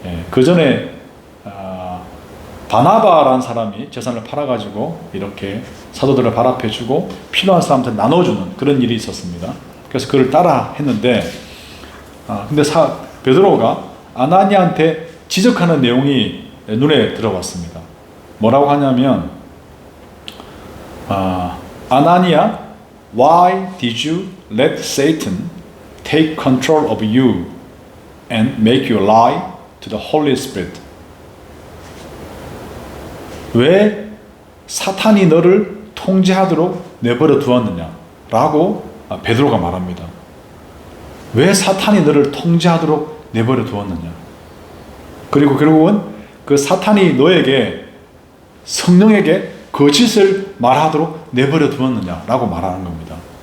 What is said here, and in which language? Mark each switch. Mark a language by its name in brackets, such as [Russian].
[Korean] 그 전에 바나바라는 사람이 재산을 팔아가지고 이렇게 사도들을 발합해주고 필요한 사람한테 나눠주는 그런 일이 있었습니다. 그래서 그를 따라 했는데 근데 베드로가 아나니아한테 지적하는 내용이 눈에 들어왔습니다. 뭐라고 하냐면 [English] 아나니아, why did you let Satan take control of you and make you lie to the Holy Spirit? [Korean] 왜 사탄이 너를 통제하도록 내버려 두었느냐? 라고 베드로가 말합니다. 왜 사탄이 너를 통제하도록 내버려 두었느냐? 그리고 결국은 그 사탄이 너에게 성령에게 거짓을 말하도록 내버려 두었느냐? 라고 말하는 겁니다.